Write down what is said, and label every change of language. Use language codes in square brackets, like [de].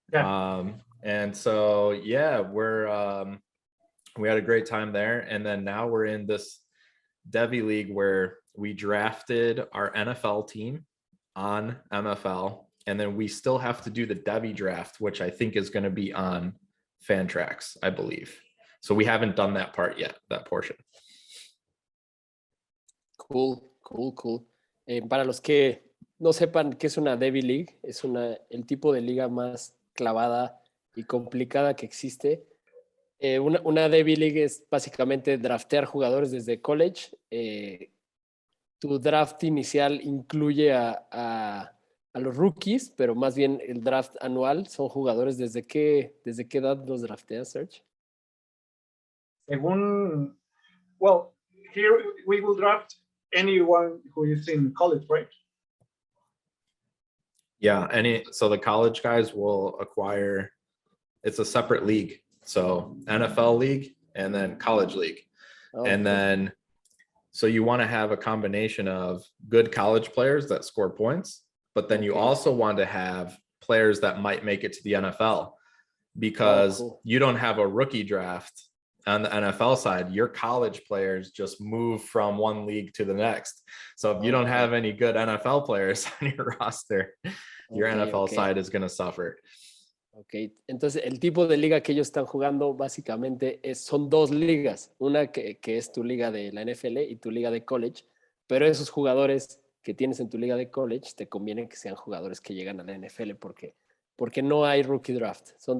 [en] And so yeah, we had a great time there, and then now we're in this Devy League where we drafted our NFL team on MFL, and then we still have to do the Devy draft, which I think is going to be on Fantrax, I believe. So we haven't done that part yet, that portion. Cool. [es] Para los que no sepan qué es una Devy League, es el tipo de liga más clavada y complicada que existe. Una Devy League es básicamente draftear jugadores desde college. Tu draft inicial incluye a los rookies, pero más bien el draft anual son jugadores. ¿Desde qué edad los drafteas, Serge? [en] Según, well, here we will draft anyone who is in college, right? Yeah, so the college guys will acquire, it's a separate league. So NFL league and then college league. Oh, and then, so you want to have a combination of good college players that score points, but then you also want to have players that might make it to the NFL, because you don't have a rookie draft on the NFL side. Your college players just move from one league to the next. So if you don't have any good NFL players on your roster, your NFL side is going to suffer. [es] Ok, entonces el tipo de liga que ellos están jugando básicamente son dos ligas, una que es tu liga de la NFL y tu liga de college, pero esos jugadores que tienes en tu liga de college te conviene que sean jugadores que llegan a la NFL porque no hay rookie draft.